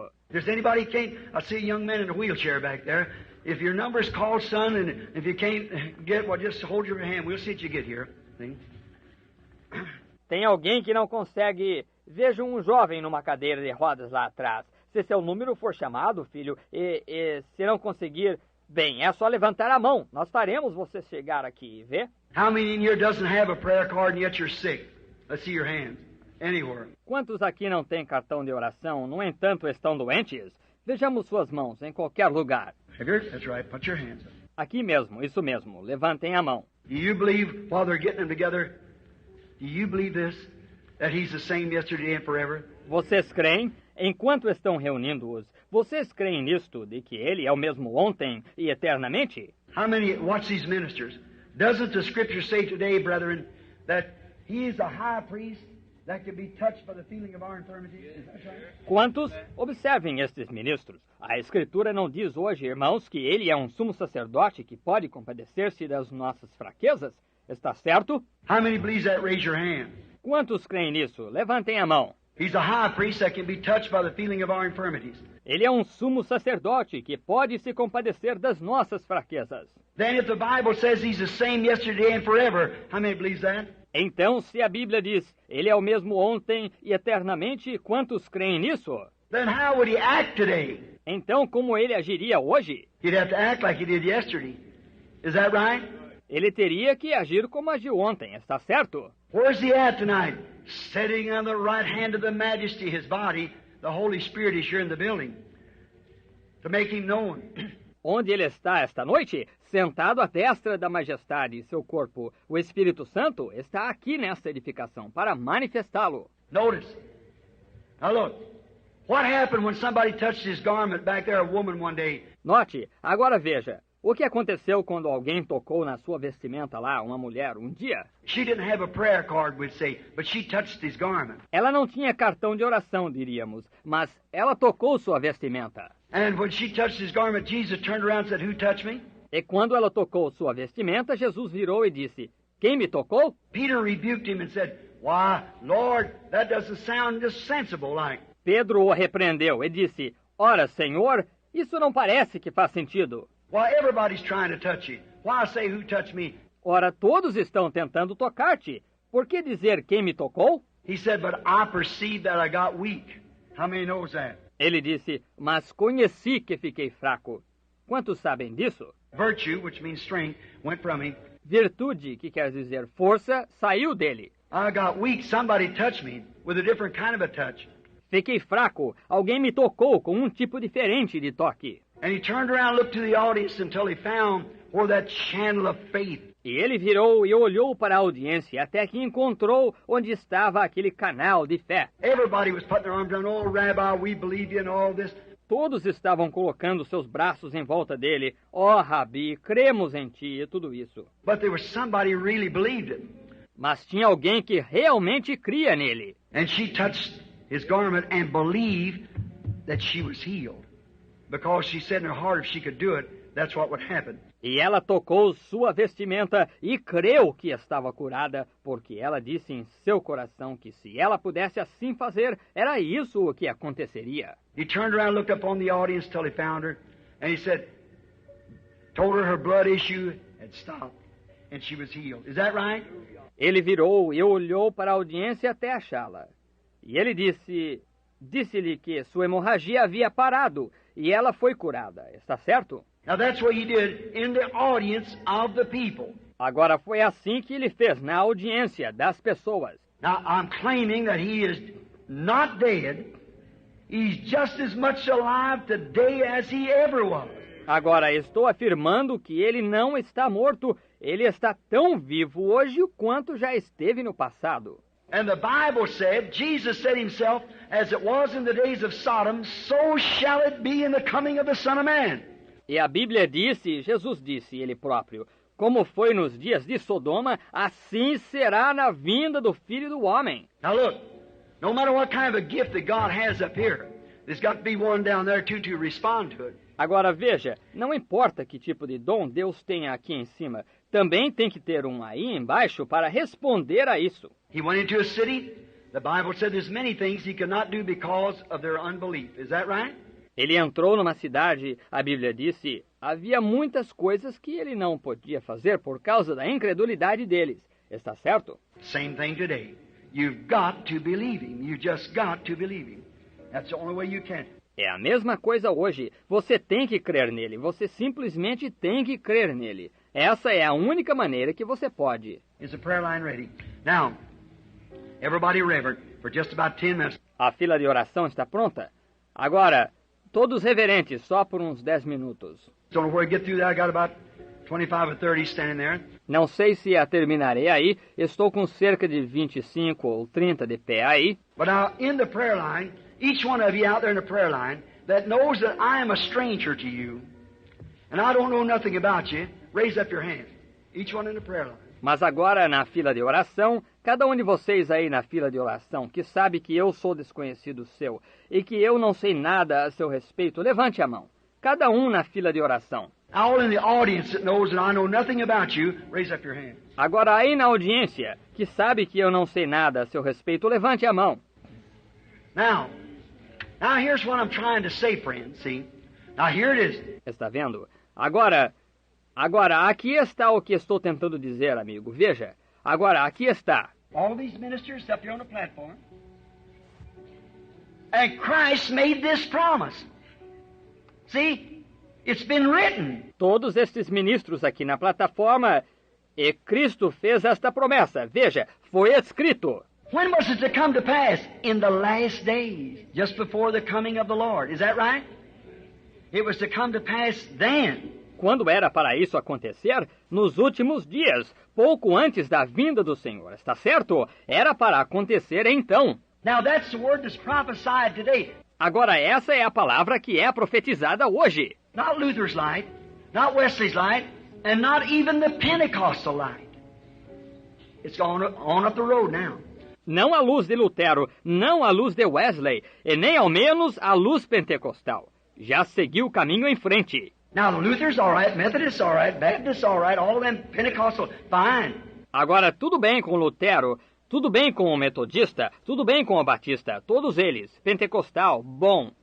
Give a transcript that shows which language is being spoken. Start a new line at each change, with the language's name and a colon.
English: If anybody can't, I see a young man in a wheelchair back there. If your number's called, son, and if you can't get, well, just hold your hand. We'll see if you get here. See?
Portuguese: Tem alguém que não consegue. Vejo um jovem numa cadeira de rodas lá atrás. Se seu número for chamado, filho, e se não conseguir, bem, é só levantar a mão. Nós faremos você chegar aqui, vê?
English: How many in here doesn't have a prayer card and yet you're sick? Let's see your hands. Anywhere.
Portuguese: Quantos aqui não têm cartão de oração, no entanto estão doentes? Vejamos suas mãos em qualquer lugar.
English: That's right. Put your hands up.
Portuguese: Aqui mesmo, isso mesmo. Levantem a mão.
English: Do you believe, while they're getting them together, do you believe this? That He's the same yesterday and forever?
Portuguese: Vocês creem? Enquanto estão reunindo-os, vocês creem nisto, de que Ele é o mesmo ontem e eternamente?
English: How many, watch these ministers. Doesn't the Scripture say today, brethren, that He is a high priest that can be touched by the feeling of our infirmities? Is that right?
Portuguese: Quantos? Observem estes ministros. A Escritura não diz hoje, irmãos, que Ele é um sumo sacerdote que pode compadecer-se das nossas fraquezas? Está certo?
English: How many believes that? Raise your hand.
Portuguese: Quantos creem nisso? Levantem a mão.
English: He's a high priest that can be touched by the feeling of our infirmities.
Portuguese: Ele é um sumo sacerdote que pode se compadecer das nossas fraquezas.
English: Then if the Bible says He's the same yesterday and forever, how many believes that?
Portuguese: Então, se a Bíblia diz, Ele é o mesmo ontem e eternamente, quantos creem nisso?
English: Then how would He act today?
Portuguese: Então, como Ele agiria hoje?
English: He'd have to act like He did yesterday. Is that right?
Portuguese: Ele teria que agir como agiu ontem, está certo?
English: Where's He at tonight? Sitting on the right hand of the Majesty, His body. The Holy Spirit is here in the building to make Him known.
Portuguese: Onde Ele está esta noite? Sentado à destra da majestade, seu corpo. O Espírito Santo está aqui nesta edificação para manifestá-lo.
English: Notice. Now look. What happened when somebody touched His garment back there, a woman one day?
Portuguese: Note, agora veja. O que aconteceu quando alguém tocou na sua vestimenta lá, uma mulher, um dia?
English: She didn't have a prayer card, we'd say, but she touched His garment.
Portuguese: Ela não tinha cartão de oração, diríamos, mas ela tocou sua vestimenta.
English: And when she touched His garment, Jesus turned around and said, "Who touched me?"
Portuguese: E quando ela tocou sua vestimenta, Jesus virou e disse, quem me tocou?
English: Peter rebuked Him and said, "Why, Lord, that doesn't sound just sensible like."
Portuguese: Pedro o repreendeu e disse, ora, Senhor, isso não parece que faz sentido.
English: Why, everybody's trying to touch You. Why say, "Who touched me?"
Portuguese: Ora, todos estão tentando tocar-te. Por que dizer quem me tocou?
English: He said, "But I perceived that I got weak." How many knows that?
Portuguese: Ele disse, mas conheci que fiquei fraco. Quantos sabem disso?
English: Virtue, which means strength, went from him.
Portuguese: Virtude, que quer dizer força, saiu dele.
English: I got weak. Somebody touched me with a different kind of a touch.
Portuguese: Fiquei fraco. Alguém me tocou com um tipo diferente de toque.
English: And he turned around and looked to the audience until he found where that channel of faith.
Portuguese: E ele virou e olhou para a audiência até que encontrou onde estava aquele canal de fé.
English: Everybody was putting their arms around, "Oh, Rabbi, we believe you," and all this.
Portuguese: Todos estavam colocando seus braços em volta dele. Ó, Rabi, cremos em ti e tudo isso.
English: But there was somebody who really believed it.
Portuguese: Mas tinha alguém que realmente cria nele.
English: And she touched his garment and believed that she was healed. Because she said in her heart if she could do it, that's what would happen.
Portuguese: E ela tocou sua vestimenta e creu que estava curada, porque ela disse em seu coração que se ela pudesse assim fazer, era isso o que aconteceria.
English: He turned around and looked up on the audience till he found her, and he said, told her blood issue had stopped, and she was healed. Is that right?
Portuguese: Ele virou e olhou para a audiência até achá-la. E ele disse-lhe que sua hemorragia havia parado, e ela foi curada. Está certo?
English: Now that's what he did in the audience of the people.
Portuguese: Agora foi assim que ele fez na audiência das pessoas.
English: Now I'm claiming that he is not dead. He's just as much alive today as he ever was.
Portuguese: Agora estou afirmando que ele não está morto. Ele está tão vivo hoje quanto já esteve no passado.
English: And the Bible said, Jesus said himself, as it was in the days of Sodom, so shall it be in the coming of the Son of Man.
Portuguese: E a Bíblia disse, Jesus disse, ele próprio, como foi nos dias de Sodoma, assim será na vinda do Filho do Homem.
English: Now look, no matter what kind of a gift that God has up here, there's got to be one down there too to respond to it.
Portuguese: Agora veja, não importa que tipo de dom Deus tenha aqui em cima, também tem que ter um aí embaixo para responder a isso.
English: He went into a city. The Bible said there's many things he could not do because of their unbelief. Is that right?
Portuguese: Ele entrou numa cidade, a Bíblia disse, havia muitas coisas que ele não podia fazer por causa da incredulidade deles. Está certo?
English: Same thing today. You've got to believe him. You just got to believe him. That's the only way you can.
Portuguese: É a mesma coisa hoje. Você tem que crer nele. Você simplesmente tem que crer nele. Essa é a única maneira que você pode.
English: Is the prayer line ready? Now, everybody reverent for just about 10 minutes.
Portuguese: A fila de oração está pronta? Agora, Todos reverentes, só por uns 10 minutos.
English: Don't know where to get through that. I got about 25 or 30 standing there.
Portuguese: Não sei se a terminarei aí. Estou com cerca de 25 ou 30 de pé aí.
English: But now, in the prayer line, each one of you out there in the prayer line that knows that I am a stranger to you, and I don't know nothing about you, raise up your hand. Each one in the prayer line.
Portuguese: Mas agora, na fila de oração, cada um de vocês aí na fila de oração, que sabe que eu sou desconhecido seu e que eu não sei nada a seu respeito, levante a mão. Cada um na fila de oração.
English: All in the audience that knows that I know nothing about you, raise up your hand.
Portuguese: Agora aí na audiência, que sabe que eu não sei nada a seu respeito, levante a mão.
English: Now here's what I'm trying to say, friends, see? Now here it is.
Portuguese: Está vendo? Agora, aqui está o que estou tentando dizer, amigo. Veja, agora, aqui está.
English: All these ministers up here on the platform. And Christ made this promise. See? It's been written.
Portuguese: Todos estes ministros aqui na plataforma, e Cristo fez esta promessa. Veja, foi escrito.
English: When was it to come to pass? In the last days, just before the coming of the Lord. Is that right? It was to come to pass then.
Portuguese: Quando era para isso acontecer? Nos últimos dias, pouco antes da vinda do Senhor. Está certo? Era para acontecer então.
English: Now that's the word that's prophesied today.
Portuguese: Agora essa é a palavra que é profetizada hoje.
English: Not Luther's light, not Wesley's light, and not even the Pentecostal light. It's on up the road now.
Portuguese: Não a luz de Lutero, não a luz de Wesley, e nem ao menos a luz pentecostal. Já seguiu o caminho em frente.
English: Now the Luther's all right, Methodist's all right, Baptist's all right, all of them Pentecostal, fine.
Portuguese: Agora tudo bem com Lutero, tudo bem com o metodista, tudo bem com o batista, todos eles, pentecostal, bom.